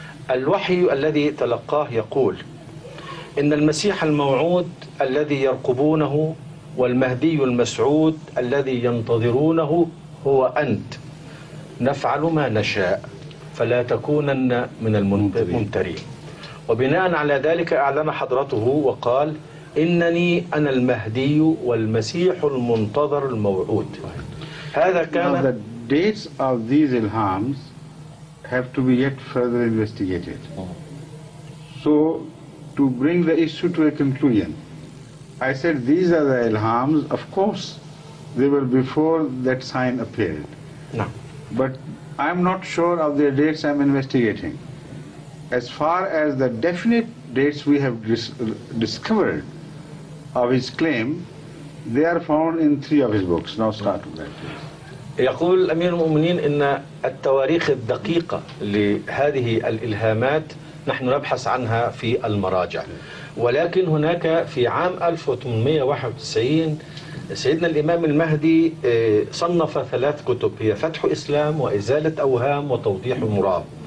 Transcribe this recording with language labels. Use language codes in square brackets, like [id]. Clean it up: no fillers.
[ar] الوحي الذي تلقاه يقول إن المسيح الموعود الذي يرقبونه والمهدي المسعود الذي ينتظرونه هو أنت، نفعل ما نشاء فلا تكونن من الممترين. وبناء على ذلك أعلن حضرته وقال إنني أنا المهدي والمسيح المنتظر الموعود. هذا كان. [en] The dates of these ilhams have to be yet further investigated. So to bring the issue to a conclusion, I said these are the ilhams. Of course, they were before that sign appeared. No. But I'm not sure of their dates I'm investigating. As far as the definite dates we have discovered of his claim, they are found in 3 of his books. Now start with that, please. [ar] يقول أمير المؤمنين إن التواريخ الدقيقة لهذه الإلهامات نحن نبحث عنها في المراجع، ولكن هناك في عام 1891 سيدنا الإمام المهدي صنف 3 كتب، هي فتح إسلام وإزالة أوهام وتوضيح مرام.